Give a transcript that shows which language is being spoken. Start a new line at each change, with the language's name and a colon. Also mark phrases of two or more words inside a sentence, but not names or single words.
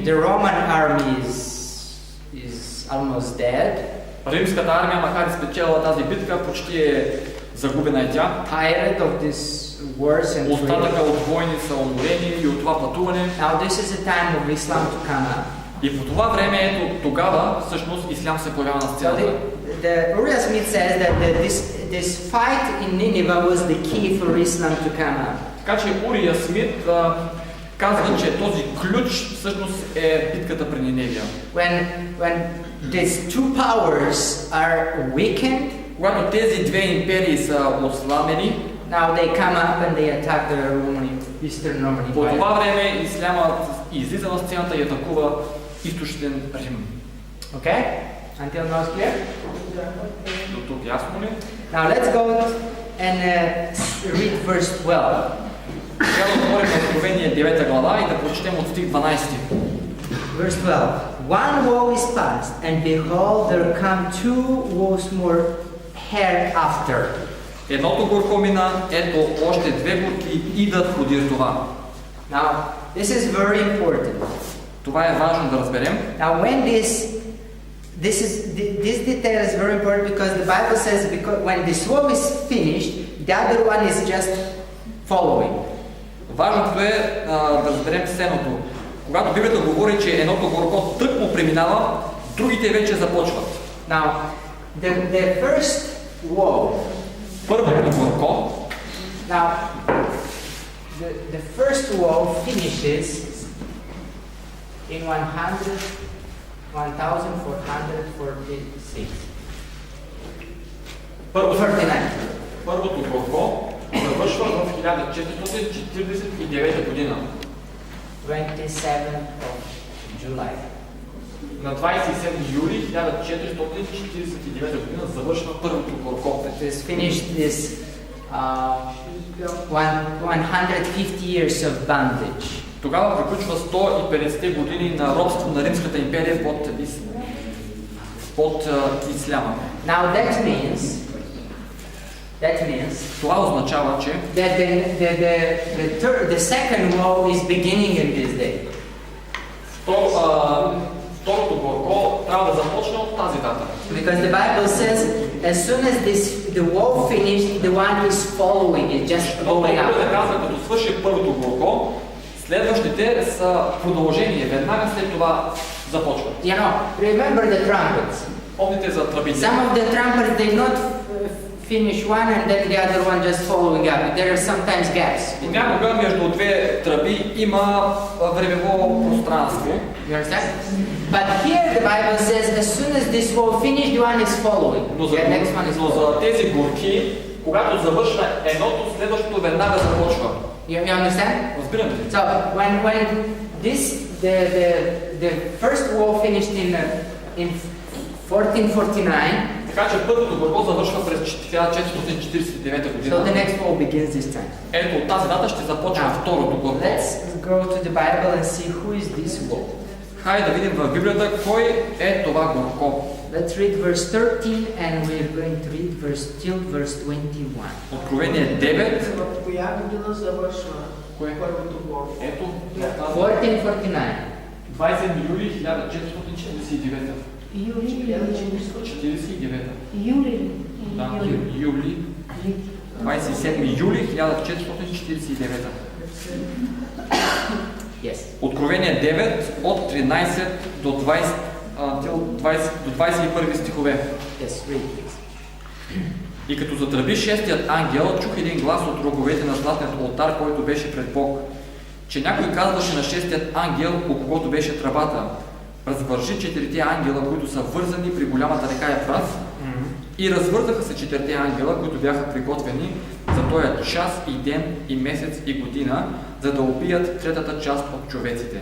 English: The Roman army is almost dead.
Bulgarian: Римската армия, макар и спечелила тази битка, почти е загубена и тя.
English: Tired of this wars and
Bulgarian: Остатъка
English: trade.
Bulgarian: от войни са уморени и от това пътуване.
English: Now this is a time of Islam to come up.
Bulgarian: И по това време, ето тогава, всъщност, ислям се появява на
English: So
Bulgarian: сцената.
English: the Uriah Smith says that this fight in Nineveh was the key for Islam to come up.
Bulgarian: Така че Урия Смит казва, че този ключ всъщност е битката при Ниневия.
English: When these two powers are weakened,
Bulgarian: Когато тези две империи са ослабени,
English: now they come up and they attack the Eastern Roman
Bulgarian: по
English: Empire.
Bulgarian: това време ислямът излиза на сцената и атакува източен Рим.
English: Okay? Until now it's clear?
Bulgarian: До тук ясно ли?
English: Now let's go and read verse 12.
Bulgarian: Сега да говорим на Откровение 9 глава и да прочетем от стих 12.
English: Verse 12. One woe is past, and behold, there come two woes more hereafter.
Bulgarian: Едното горко мина, ето още две горки идат подир това.
English: Now, this is very important.
Bulgarian: Това е важно да разберем.
English: Now, when this detail is very important because the Bible says when this woe is finished, the other one is just following.
Bulgarian: Важното е да разберем следното. Когато Библията говори, че едното горко тъкмо преминава, другите вече започват.
English: Now, the first woe.
Bulgarian: Първото горко.
English: Now, the first woe finishes in 1446.
Bulgarian: Първото горко завършва в 1449 година.
English: 27th of July.
Bulgarian: На 27 юли 1449 година завършва първото горко.
English: It is finished this 150 years of bondage.
Bulgarian: Тогава приключва 150 години на робство на Римската империя под исляма.
English: Now that means
Bulgarian: Това означава, че
English: that the second woe is beginning in this day.
Bulgarian: Второто горко трябва да започне от тази дата.
English: Because the Bible says as soon as the woe finished, the one is following it, just going
Bulgarian: Да
English: up.
Bulgarian: казва, като свърши първото горко, следващите са продължение, веднага след това започват.
English: You know, remember the trumpets.
Bulgarian: Помните за тръбите?
English: Some of the trumpets, they not finish one and then the other one just following up. There are sometimes gaps.
Bulgarian: Понякога между две тръби има времево пространство.
English: You understand? But here the Bible says as soon as this will finish, the one is following.
Bulgarian: Но
English: The next one is
Bulgarian: за
English: following.
Bulgarian: тези горки, когато завършва едното, следващото веднага започва.
English: You understand?
Bulgarian: Разбирате ли?
English: So when the first war finished in 1449,
Bulgarian: Така че първото горко завършва през 1449 година.
English: so the next war begins this time.
Bulgarian: Ето от тази дата ще започва второто горко.
English: Let's go to the Bible and see who is this war.
Bulgarian: Хайде да видим в Библията кой е това горко.
English: Let's read verse 13 and we're going to read till verse 21.
Bulgarian: Откровение 9. В коя година завършва Кое? първото горко? Ето, 1449. 27 юли 1449. Юли. 49. Юли. Да, юли 27 юли 1449.
English: Yes.
Bulgarian: Откровение 9 от 13 до 21 стихове.
English: Yes, read please.
Bulgarian: И като затръби шестият ангел, чух един глас от роговете на златният олтар, който беше пред Бог, че някой казваше на шестият ангел, по когото беше тръбата: развържи четирите ангела, които са вързани при голямата река Ефрат. И развързаха се четирите ангела, които бяха приготвени за този час и ден и месец и година, за да убият третата част от човеците.